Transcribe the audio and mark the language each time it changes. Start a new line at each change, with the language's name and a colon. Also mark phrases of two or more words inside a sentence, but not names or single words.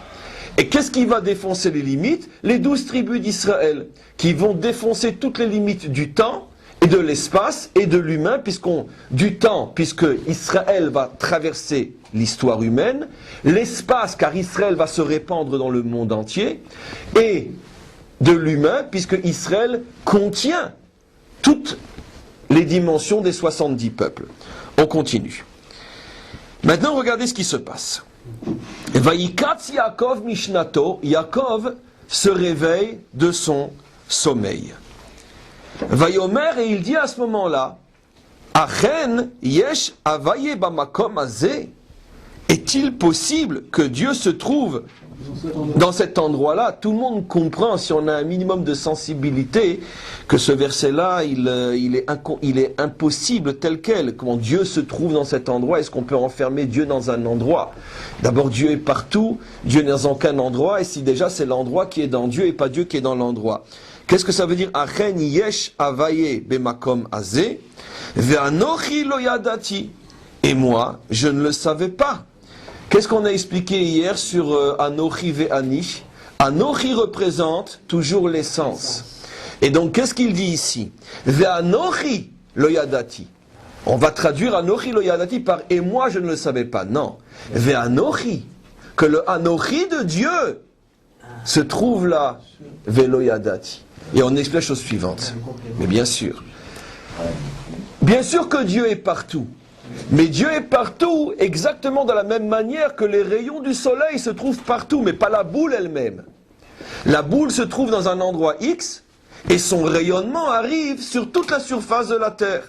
French: Et qu'est-ce qui va défoncer les limites? Les 12 tribus d'Israël, qui vont défoncer toutes les limites du temps et de l'espace et de l'humain, puisque Israël va traverser l'histoire humaine, l'espace, car Israël va se répandre dans le monde entier, et de l'humain, puisque Israël contient toutes les dimensions des 70 peuples. On continue. Maintenant, regardez ce qui se passe.
Hebrew: וייקץ יעקב משנתו,
French: Yaakov se réveille de son sommeil. Vayomer, et il dit à ce moment-là,
Hebrew: אכן יש הויה במקום הזה,
French: est-il possible que Dieu se trouve dans cet endroit-là? Tout le monde comprend, si on a un minimum de sensibilité, que ce verset-là, il est impossible tel quel. Comment Dieu se trouve dans cet endroit? Est-ce qu'on peut enfermer Dieu dans un endroit? D'abord, Dieu est partout, Dieu n'est dans aucun endroit, et si déjà c'est l'endroit qui est dans Dieu et pas Dieu qui est dans l'endroit. Qu'est-ce que ça veut dire?
Hebrew: אכן יש הויה במקום הזה, ואנכי לא ידעתי.
French: Et moi, je ne le savais pas. Qu'est-ce qu'on a expliqué hier sur
Hebrew: אנכי ואני?
French: Anochi représente toujours l'essence. Et donc, qu'est-ce qu'il dit ici?
Hebrew: ואנכי לא ידעתי.
French: On va traduire
Hebrew: אנכי לא ידעתי
French: par « et moi je ne le savais pas ». Non. Ve'anochi. Que le Anochi de Dieu se trouve là.
Hebrew: ולא ידעתי.
French: Et on explique la chose suivante. Mais bien sûr. Bien sûr que Dieu est partout. Mais Dieu est partout exactement de la même manière que les rayons du soleil se trouvent partout, mais pas la boule elle-même. La boule se trouve dans un endroit X et son rayonnement arrive sur toute la surface de la Terre.